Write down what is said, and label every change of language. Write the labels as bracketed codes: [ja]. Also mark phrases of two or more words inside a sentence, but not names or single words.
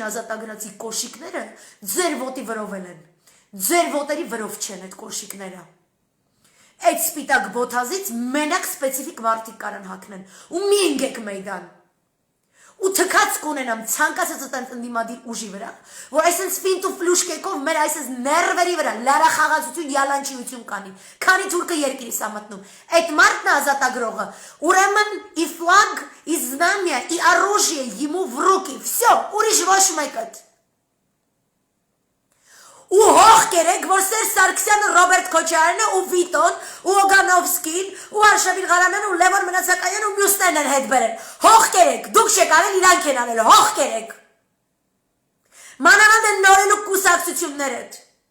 [hy] ազատագրացի կոշիկները ձեր ոտի վրով են։ Ձեր ոտերի վրով չեն այդ կոշիկները։ Այդ սպիտակ բոթազից մենակ սպეციფიկ մարդիկ կարան հագնեն ու մի ընկեք մեյդան։ Ու թքած կունենամ ցանկացած այդպես ընդդիմադիր ուժի վրա, որ այսպես ֆինտ ու ֆլուշկեկով մեր այսպես ներվերի վրա լարախաղացություն, յալանչիություն կանի։ Քանի թուրքը երկիրից է մտնում։ Այդ մարդն է ազատագրողը։ Ուրեմն ի ֆլագ, ի знамя, ի [ru] оружие ему в руки. [hy] Всё, ուրիշ ոչ մեկը։ Ու հող կերեք, որ Սերժ Սարգսյանը, Ռոբերտ Քոչարյանը ու Վիտոն ու Օգանովսկին ու Արշավիր Ղարամյանը ու Լևոն Մնացականյանը ու մյուսներն են հետ բերել։ Հող կերեք, դուք չեք արել, իրանք են արել, հող կերեք։ Մանավանդ են նորելու կուսակցություններդ։